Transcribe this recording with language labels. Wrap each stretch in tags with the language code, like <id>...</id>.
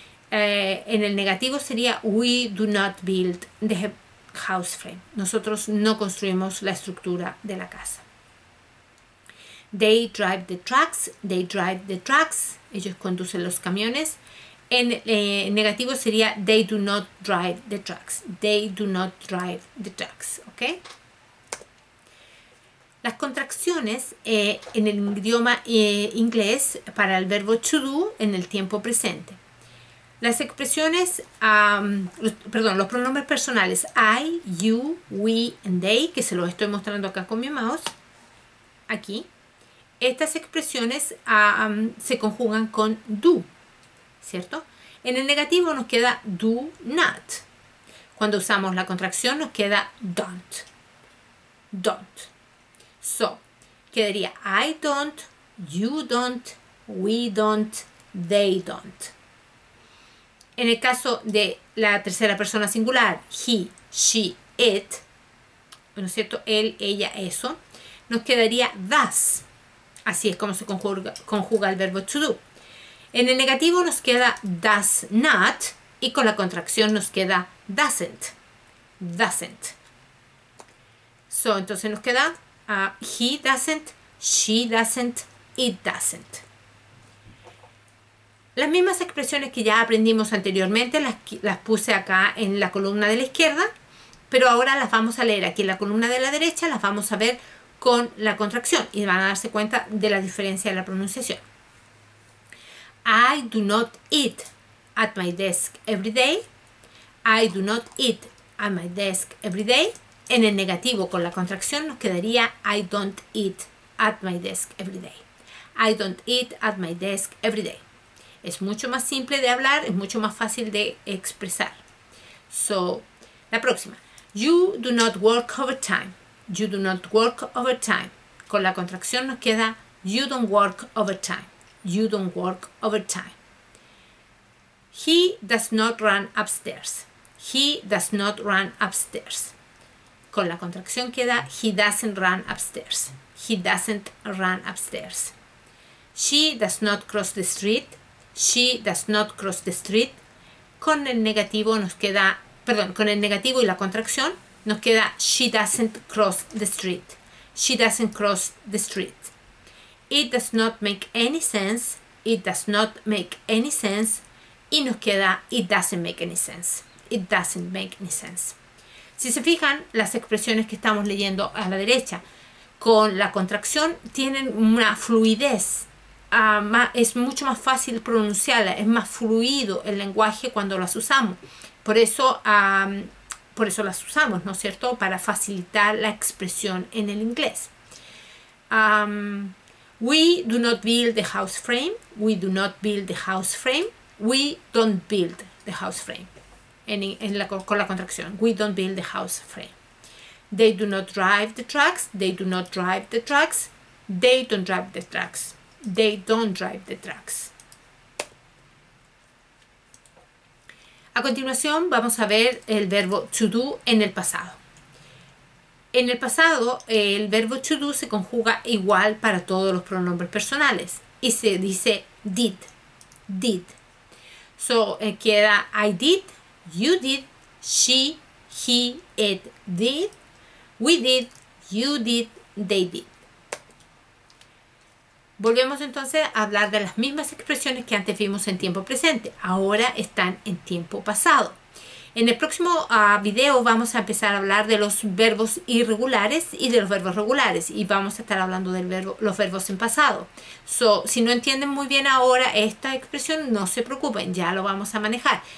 <es>En el negativo sería</es> <en>we do not build the house frame.</en> <es>Nosotros no construimos la estructura de la casa.</es> <en>They drive the trucks. They drive the trucks.</en> <es>Ellos conducen los camiones. En negativo sería</es> <en>they do not drive the trucks. They do not drive the trucks.</en> <es>¿Ok? Las contracciones en el idioma inglés para el verbo to do en el tiempo presente. Las expresiones, los pronombres personales I, you, we, and they, que se los estoy mostrando acá con mi mouse, aquí. Estas expresiones se conjugan con do, ¿cierto? En el negativo nos queda do not. Cuando usamos la contracción nos queda don't.</es> <en>Don't. So, quedaría I don't, you don't, we don't, they don't.</en> <es>En el caso de la tercera persona singular, he, she, it, ¿no es cierto? Él, ella, eso, nos quedaría does. Así es como se conjuga el verbo to do. En el negativo nos queda does not y con la contracción nos queda doesn't.</es> <en>Doesn't. So,</en> <es>entonces nos queda</es> <en>he doesn't, she doesn't, it doesn't.</en> <es>Las mismas expresiones que ya aprendimos anteriormente las puse acá en la columna de la izquierda, pero ahora las vamos a leer aquí en la columna de la derecha, las vamos a ver con la contracción y van a darse cuenta de la diferencia de la pronunciación.</es> <en>I do not eat at my desk every day. I do not eat at my desk every day.</en> <es>En el negativo con la contracción nos quedaría</es> <en>I don't eat at my desk every day. I don't eat at my desk every day.</en> <es>Es mucho más simple de hablar, es mucho más fácil de expresar. So, la próxima.</es> <en>You do not work overtime. You do not work overtime.</en> <es>Con la contracción nos queda</es> <en>you don't work overtime. You don't work overtime. He does not run upstairs. He does not run upstairs.</en> <es>Con la contracción queda</es> <en>he doesn't run upstairs. He doesn't run upstairs. She does not cross the street. She does not cross the street.</en> <es>Con el negativo nos queda, con el negativo y la contracción nos queda</es> <en>she doesn't cross the street. She doesn't cross the street. It does not make any sense. It does not make any sense.</en> <es>Y nos queda</es> <en>it doesn't make any sense. It doesn't make any sense.</en> <es>Si se fijan, las expresiones que estamos leyendo a la derecha con la contracción tienen una fluidez. Es mucho más fácil pronunciarla, es más fluido el lenguaje cuando las usamos. Por eso las usamos, ¿no es cierto? Para facilitar la expresión en el inglés.</es> <en>We do not build the house frame. We do not build the house frame. We don't build the house frame.</en> <es>Con la contracción.</es> <en>We don't build the house frame. They do not drive the trucks. They do not drive the trucks. They don't drive the trucks. They don't drive the trucks.</en> <es>A continuación vamos a ver el verbo to do en el pasado. En el pasado el verbo to do se conjuga igual para todos los pronombres personales y se dice did.</es> <en>Did. So queda I did, you did, she, he, it did, we did, You did, they did.</en> <es>Volvemos entonces a hablar de las mismas expresiones que antes vimos en tiempo presente. Ahora están en tiempo pasado. En el próximo video vamos a empezar a hablar de los verbos irregulares y de los verbos regulares. Y vamos a estar hablando de los verbos en pasado. Si no entienden muy bien ahora esta expresión, no se preocupen, ya lo vamos a manejar.</es>